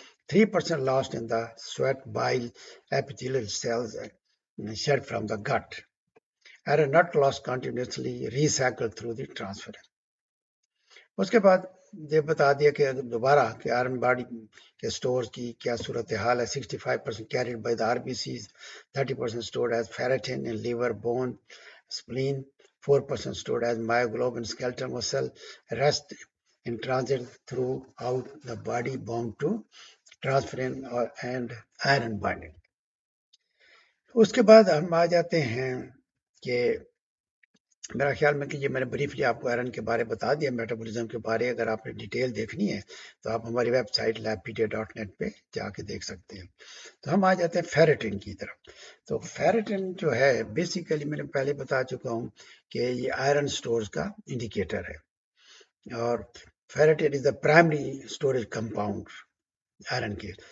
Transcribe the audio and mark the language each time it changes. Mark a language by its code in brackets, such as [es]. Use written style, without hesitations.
[en] 3% lost in the sweat, bile, epithelial cells shed from the gut. Iron not lost continuously, recycled through the transference. [ur] اس کے بعد یہ بتا دیا کہ دوبارہ کہ آئرن باڈی کے سٹورز کی کیا صورتحال ہے. [en] 65% carried by the RBCs, 30% stored as ferritin in liver, bone, spleen, 4% stored as myoglobin, skeletal muscle, rest in transit throughout the body bound to transferrin and iron binding. [ur] اس کے بعد ہم آ جاتے ہیں کہ میرا خیال میں کہ یہ میں نے بریفلی آپ کو آئرن کے بارے بتا دیا، میٹابولزم کے بارے. اگر آپ نے ڈیٹیل دیکھنی ہے تو آپ ہماری ویب سائٹ labpedia.net پہ جا کے دیکھ سکتے ہیں. تو ہم آ جاتے ہیں فیریٹن کی طرف. تو فیریٹن جو ہے بیسیکلی میں نے پہلے بتا چکا ہوں کہ یہ آئرن سٹورز کا انڈیکیٹر ہے اور [en] ferritin is the primary storage compound [ur] iron کے.